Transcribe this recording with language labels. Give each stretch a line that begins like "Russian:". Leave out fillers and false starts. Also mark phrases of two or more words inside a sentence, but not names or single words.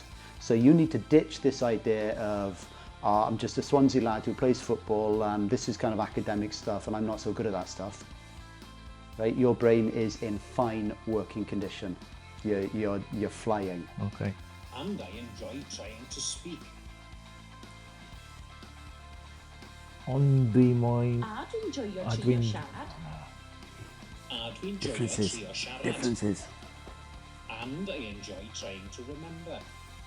English: So you need to ditch this idea of, I'm just a Swansea lad who plays football and this is kind of academic stuff and I'm not so good at that stuff. Right? Your brain is in fine working condition. You're flying. Okay. And I enjoy trying to speak.
Welsh: Ond dwi moyn... A dwi'n joio A trio dwi'n- siarad. A dwi'n joio
English: Differences.
Welsh: trio siarad.
English: Differences. And I enjoy trying to remember.